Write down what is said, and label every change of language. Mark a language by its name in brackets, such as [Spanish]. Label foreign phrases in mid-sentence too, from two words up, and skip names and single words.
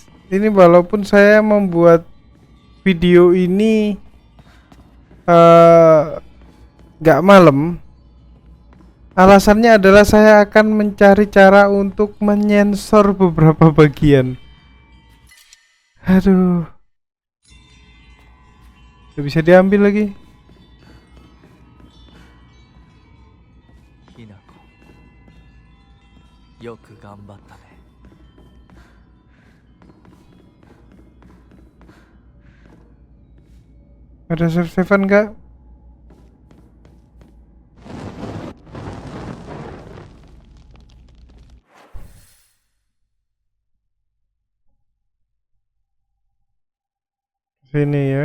[Indonesian] Ini walaupun saya membuat video ini nggak malam. Alasannya adalah saya akan mencari cara untuk menyensor beberapa bagian. Aduh. Gak bisa diambil lagi. [Japanese] ひなこ、よく頑張ったね。 [Indonesian] Ada save-savean nggak? Sini ya.